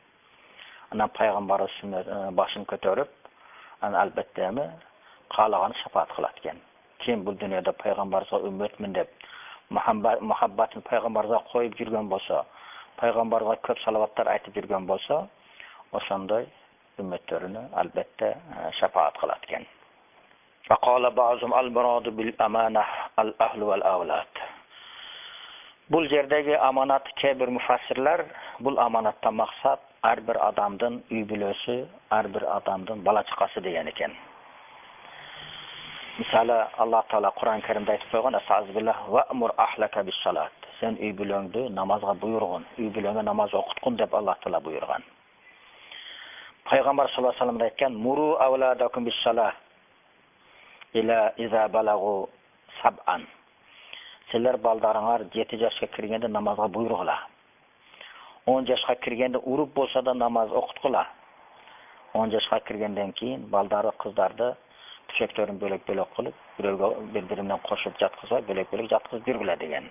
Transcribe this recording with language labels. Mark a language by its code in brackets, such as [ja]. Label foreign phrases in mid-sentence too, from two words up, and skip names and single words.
[ky] Анан пайгамбар башын көтөрүп, анан албетте эми каалаганы шапаат кылат экен. Ким бул дүйнөдө пайгамбарга үммөтмүн деп мухаббатын пайгамбарга коюп жүргөн болсо, пайгамбарга көп салаваттар айтып жүргөн болсо, ошондой үммөттөрүнө албетте шапаат кылат экен. [ar] فقال بعضهم المراد بالأمانة الأهل والأولاد. [ky] Бул жердеги аманат кээ-бир муфассирлер бул аманаттан максат ар бир адамдын үй бүлөсү, ар бир адамдын бала чакасы деген экен. Мисалы Аллах Таала Кур'ан Каримде айтып койгон, [ar] "أستغفر الله وأمر أهلك بالصلاة." [ky] Сен үй бүлөңдү намазга буйругун, үй бүлөңө намаз окуткун деп Аллах Таала буйрган. Пайгамбар [ar] صلى الله عليه وسلم [ky] айткан, [ar] "مروا أولادكم بالصلاة إلى إذا بلغوا سبعا." [ky] Силер балдарыңар 7 жашка киргенде намазга буйругула. 10 жашка киргенде уруп болсо да намаз окуткула. 10 жашка киргенден кийин балдары кыздарды төшөктөрүн бөлөк-бөлөк кылып, бирөөгө бири-биринен кошуп жаткызбай, бөлөк-бөлөк жаткызып жүргүлө деген.